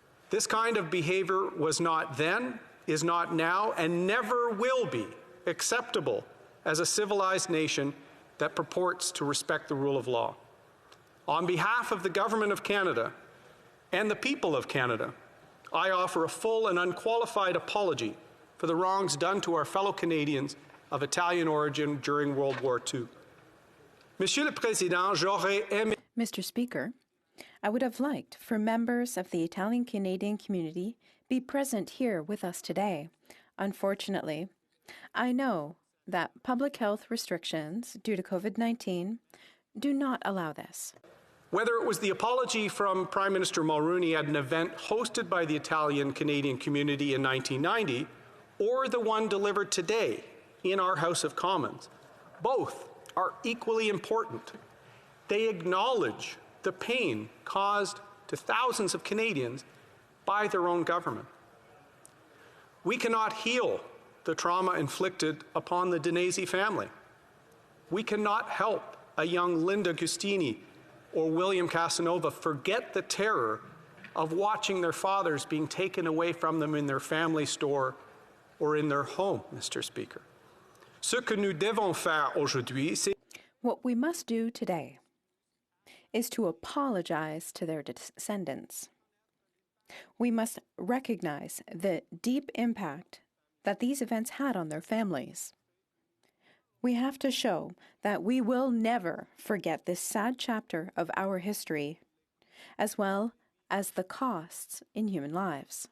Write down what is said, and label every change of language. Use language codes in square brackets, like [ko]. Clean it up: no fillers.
[en] This kind of behavior was not then, is not now, and never will be acceptable as a civilized nation that purports to respect the rule of law. On behalf of the Government of Canada and the people of Canada, I offer a full and unqualified apology for the wrongs done to our fellow Canadians of Italian origin during World War II. [fr] Monsieur le Président, j'aurais aimé. [en] Mr. Speaker, I would have liked for members of the Italian Canadian community be present here with us today. Unfortunately, I know that public health restrictions due to COVID-19 do not allow this. Whether it was the apology from Prime Minister Mulroney at an event hosted by the Italian Canadian community in 1990, or the one delivered today in our House of Commons, both are equally important. They acknowledge the pain caused to thousands of Canadians by their own government. We cannot heal the trauma inflicted upon the Danesi family. We cannot help a young Linda Gustini or William Casanova forget the terror of watching their fathers being taken away from them in their family store or in their home, Mr. Speaker. [fr] Ce que nous devons faire aujourd'hui, c'est... [en] What we must do today is to apologize to their descendants. We must recognize the deep impact that these events had on their families. We have to show that we will never forget this sad chapter of our history, as well as the costs in human lives.